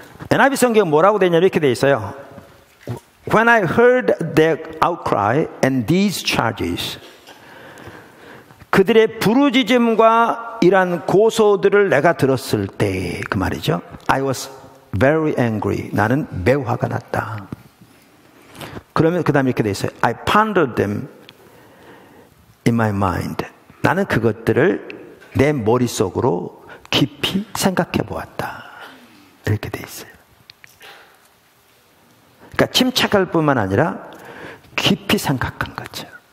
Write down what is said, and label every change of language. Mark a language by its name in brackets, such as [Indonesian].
[Korean] NIV 성경은 뭐라고 되냐면 이렇게 돼 있어요. [English] When I heard their outcry and these charges, [Korean] 그들의 부르짖음과 이러한 고소들을 내가 들었을 때, 그 말이죠. [English] I was very angry. [Korean] 나는 매우 화가 났다. 그러면 그 다음에 이렇게 돼 있어요. [English] I pondered them in my mind. [Korean] 나는 그것들을 내 머릿속으로 깊이 생각해 보았다. 이렇게 돼 있어요. 그러니까 침착할 뿐만 아니라 깊이 생각한 거죠.